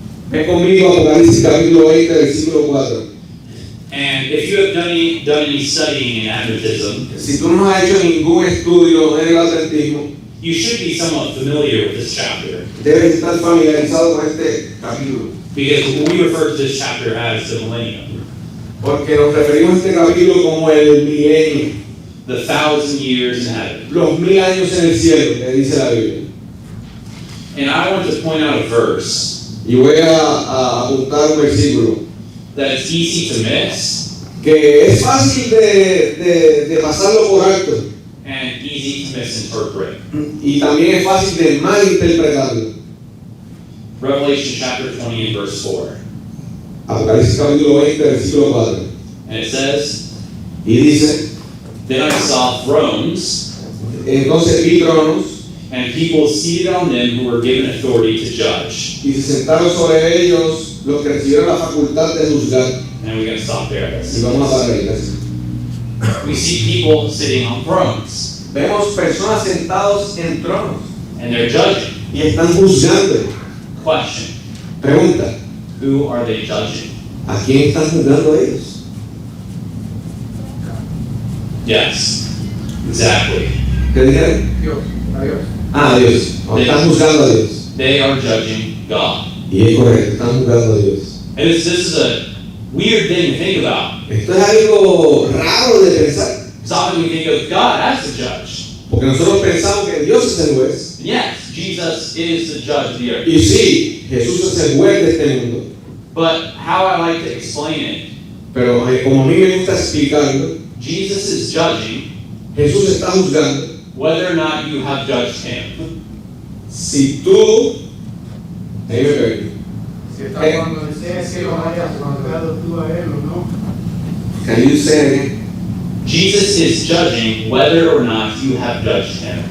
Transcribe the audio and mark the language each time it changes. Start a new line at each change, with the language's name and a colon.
Spanish: Ve conmigo Apocalipsis capítulo 20, versículo 4.
English: And if you have done any studying in Adventism,
Spanish: Si tú no has hecho ningún estudio en el adventismo,
English: you should be somewhat familiar with this chapter.
Spanish: debes estar familiarizado con este capítulo.
English: Because we refer to this chapter as the millennium,
Spanish: Porque nos referimos a este capítulo como el milenio,
English: the 1,000 years in heaven.
Spanish: los 1000 años en el cielo, que dice la Biblia.
English: And I want to point out a verse
Spanish: Y voy a apuntar un versículo
English: that is easy to miss,
Spanish: que es fácil de pasarlo por alto,
English: and easy to misinterpret.
Spanish: y también es fácil de malinterpretarlo.
English: Revelation chapter 20 and verse 4.
Spanish: Apocalipsis capítulo 20, versículo 4.
English: And it says,
Spanish: Y dice,
English: Then I saw thrones,
Spanish: entonces vi tronos
English: and people seated on them who were given authority to judge.
Spanish: y se sentaron sobre ellos los que recibieron la facultad de juzgar.
English: And we're going to stop there.
Spanish: Y vamos a parar ahí, gracias.
English: We see people sitting on thrones,
Spanish: Vemos personas sentados en tronos
English: and they're judging.
Spanish: y están juzgando.
English: Question,
Spanish: Pregunta,
English: who are they judging?
Spanish: ¿a quién están juzgando ellos?
English: Yes, exactly.
Spanish: ¿Qué dijeron? Dios, a Dios. Ah, a Dios. O están juzgando a Dios.
English: They are judging God.
Spanish: Y es correcto, están juzgando a Dios.
English: And this is a weird thing to think about.
Spanish: Esto es algo raro de pensar,
English: Because often we think of God as the judge.
Spanish: porque nosotros pensamos que Dios es el juez.
English: And yes, Jesus is the judge of the earth.
Spanish: Y sí, Jesús es el juez de este mundo.
English: But how I like to explain it,
Spanish: Pero como a mí me gusta explicarlo,
English: Jesus is judging
Spanish: Jesús está juzgando
English: whether or not you have judged him.
Spanish: si tú... Ahí me perdí. Si está cuando desea que lo hayas juzgado tú a él o no.
English: Can you say it again? Jesus is judging whether or not you have judged him.